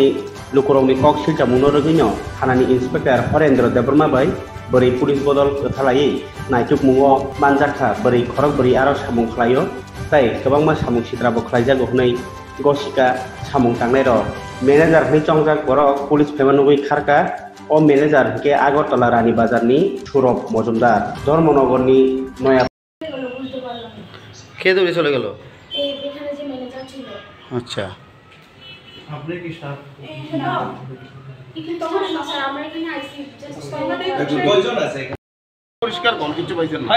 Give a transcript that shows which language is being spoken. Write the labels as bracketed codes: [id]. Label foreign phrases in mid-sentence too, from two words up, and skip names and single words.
[trp] लुकुरंनि कक सिलजामुनो रगैनो थानानि इन्सपेक्टर हरेन्द्र देबर्मा बाय बोरै पुलिस बदल थालायै नायटुक मुङो मानजाखा बोरै खरक बोरै आरो सामुं खालायो ताय गोबांमा सामुं सिद्राबो खालायजागौ होनै गसिका सामुं थांनाय र मेनेजार हनै चंजाक बर पुलिस फेमानुगै खारका ओ मेनेजार के आगरतला रानी बाजारनि सुरभ मजुमदार धर्मनगरनि नया [bn] কে দৌড়ে চলে গেল? এখানে যে ম্যানেজার ছিল। আচ্ছা, আপনি কি স্টাফ? এখানে তখন না স্যার আমরা এখানে আইসি জাস্ট কয়জন আছে? পরিষ্কার কোন কিছু পাইছেন না?